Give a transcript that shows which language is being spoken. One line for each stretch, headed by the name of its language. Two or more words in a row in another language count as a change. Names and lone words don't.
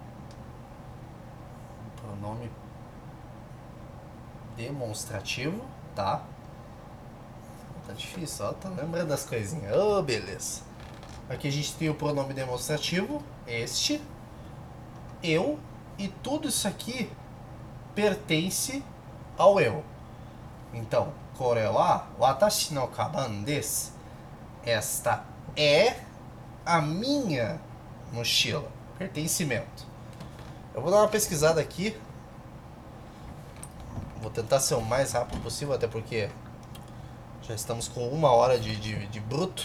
Portuguese: Um pronome demonstrativo, tá? Tá difícil, ó, tá lembrando das coisinhas. Oh, beleza. Aqui a gente tem o pronome demonstrativo, este, eu, e tudo isso aqui pertence ao eu. Então,
Japanese: これは私のカバンです.
Portuguese: Esta é a minha mochila. Pertencimento. Eu vou dar uma pesquisada aqui. Vou tentar ser o mais rápido possível, até porque já estamos com 1 hora de bruto.